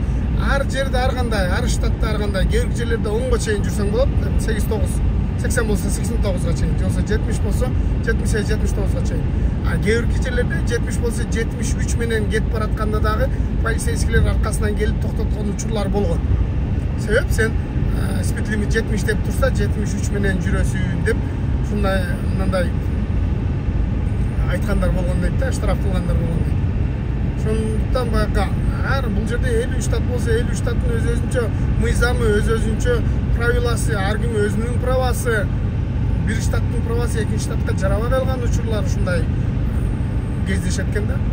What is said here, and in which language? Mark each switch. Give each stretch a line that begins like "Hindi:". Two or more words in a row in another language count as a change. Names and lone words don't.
Kyrgyz: Ар жерде ар кандай, ар штатта ар кандай, кээ бир жерлерде 10га чейин жүрсөң болот. 8-9, 80 болсо 89га чейин, жоксо 70 болсо 78-79га чейин. А кээ бир жерлерде 70 болсо 73 менен кетип баратканда дагы полицейскийлер аркасынан келип токтоткон учурлар болгон. Себеп сен
English: speed limit
Kyrgyz: 70 деп тұрса 73 менен жүрөсүн деп шундай мындай айткандар болгон дейт да, штраф кылгандар болгон дейт. Сондықтан баягы бул жерде 50 штат болса 50 штаттын өз-өзүнчө мыйзамы, өз-өзүнчө правиласы, ар ким өзүнүн правасы, бир штаттын правасы экинчи штатка жарабай калган учурлар ушундай кездешет экен да.